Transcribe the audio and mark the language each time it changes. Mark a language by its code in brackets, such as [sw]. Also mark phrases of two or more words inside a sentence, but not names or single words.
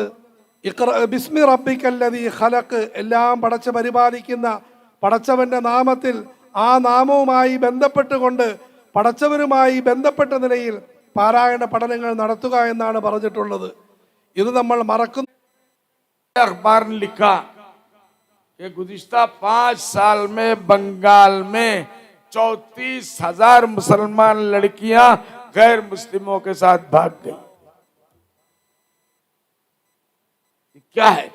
[ar] اقرأ باسم ربك الذي خلق, [ml] എല്ലാം പടച്ച് പരിപാലിക്കുന്ന പടച്ചവൻ്റെ നാമത്തിൽ, ആ നാമവുമായി ബന്ധപ്പെട്ടുകൊണ്ട് പടച്ചവരുമായി ബന്ധപ്പെട്ട നിലയിൽ പാരായണ പഠനങ്ങൾ നടത്തുക എന്നാണ് പറഞ്ഞിട്ടുള്ളത്. ഇത് നമ്മൾ മറക്കുന്നു. [hi] अखबार ने लिखा कि गुज़िश्ता 5 साल में बंगाल में 34,000 मुसलमान लड़कियां गैर मुस्लिमों के साथ भाग गई। क्या है?